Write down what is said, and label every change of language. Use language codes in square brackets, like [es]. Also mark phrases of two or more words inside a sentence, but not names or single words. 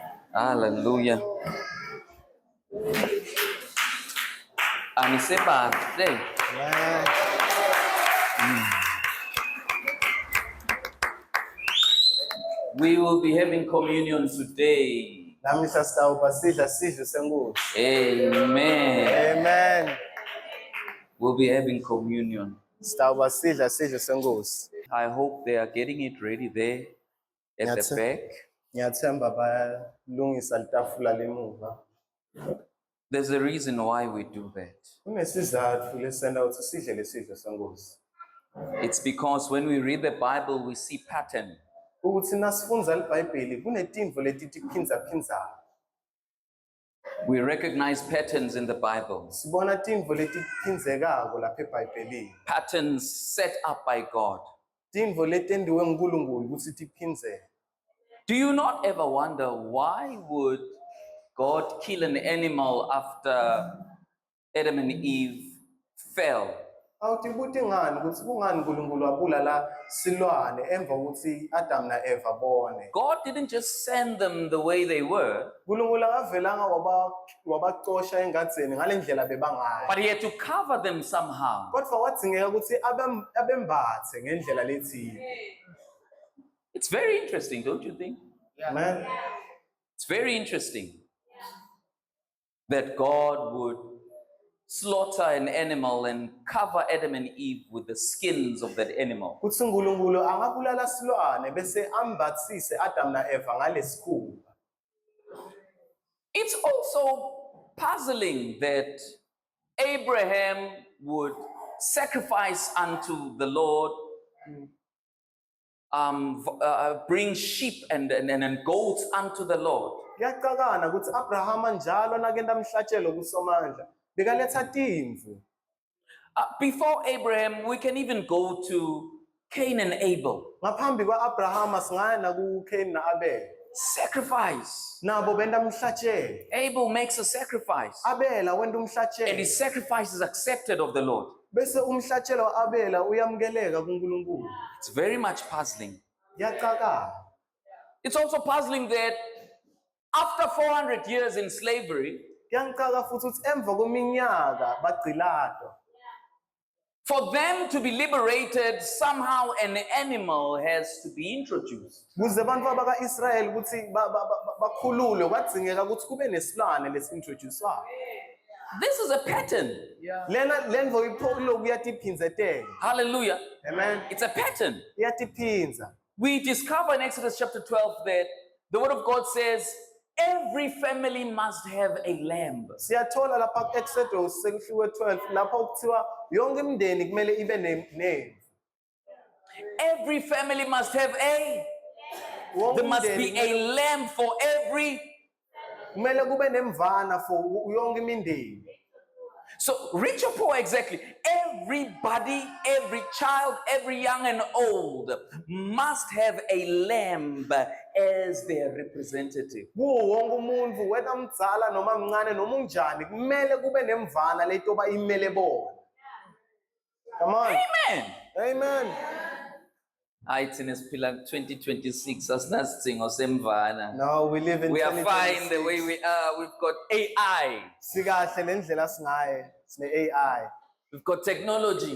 [ss] Hallelujah. Angisebahle. [en] Amen. We will be having communion today. [ss] Namuhla sitawuba sidla sidlo senkosi. [en] Amen. Amen. We'll be having communion. [ss] Sitawuba sidla sidlo senkosi. [en] I hope they are getting it ready there at the back. [ss] Ngiyathemba bayalungisa litafula lemuva. [en] There's a reason why we do that. [ss] Kunesizathu lesenda ukuthi sidle lesidlo senkosi. [en] It's because when we read the Bible, we see pattern. [ss] Ukuthi nasifundza iBhayibheli kunetimvo letiphinza. [en] We recognize patterns in the Bible. [ss] Sibona timvo letiphinzekako lapha eBhayibhelini. [en] Patterns set up by God. [ss] Timvo letendiwe nguNkulunkulu ukuthi tiphinzeke. [en] Do you not ever wonder why would God kill an animal after Adam and Eve fell? [ss] Awutibuti ngani ukuthi kungani uNkulunkulu wabulala silwane emva ukuthi Adam na Eva bone. [en] God didn't just send them the way they were. [ss] uNkulunkulu akavelanga wabacosha engadzeni ngalendlela bebangayo. [en] But he had to cover them somehow. [ss] Kodwa kwadzingeka ukuthi abembathe ngendlela lethile. [en] It's very interesting, don't you think? Amen. It's very interesting that God would slaughter an animal and cover Adam and Eve with the skins of that animal. [ss] Kutsi uNkulunkulu angabulala silwane bese ambathise Adam na Eva ngalesikhumba. [en] It's also puzzling that Abraham would sacrifice unto the Lord, bring sheep and goats unto the Lord. [ss] Kuyaqakana ukuthi Abrahama njalo nakenda mhlatshelo kuSomandla bekaletha timvu. [en] Before Abraham, we can even go to Cain and Abel. [ss] Ngaphambi kwaAbrahama singaya nakuCain na Abel. [en] Sacrifice. [ss] Nabo benda mhlatshelo. [en] Abel makes a sacrifice. [ss] Abela wenda umhlatshelo. [en] And his sacrifice is accepted of the Lord. [ss] Bese umhlatshelo waAbela uyamukeleka kuNkulunkulu. [en] It's very much puzzling. [ss] Kuyaqakana. [en] It's also puzzling that after 400 years in slavery, [ss] Kuyangicaka futhi ukuthi emva kweminyaka bagciladwa. [en] for them to be liberated, somehow an animal has to be introduced. [ss] Kuze abantu abaka-Israyeli ukuthi bakhululwe kwadzingeka ukuthi kube nesilwane lesi-introducewayo. [en] This is a pattern. [ss] Lena lendvo iphokilo kuyatiphinzetela. [en] Hallelujah. Amen. It's a pattern. [ss] Iyatiphinza. [en] We discover in Exodus chapter 12 that the word of God says every family must have a lamb. [ss] Siyathola lapha ku-Exodus sekuhluke 12 lapha kuthiwa yonke imindeni kumele ibe nemvu. [en] Every family must have there must be a lamb for every. [ss] Kumele kube nemvana for yonke imindeni. [en] So rich or poor, exactly. Everybody, every child, every young and old must have a lamb as their representative. [ss] Kuwo wonke umuntu wena mdzala noma mncane noma unjani kumele kube nemvana letoba imele bona. [en] Come on. Amen. Amen. It's in [ss] 2026 asinasidingo semvana. [en] No, we live in We are fine the way we are. We've got AI. [ss] Sikahle lendlela singaye. Sine AI. [en] We've got technology.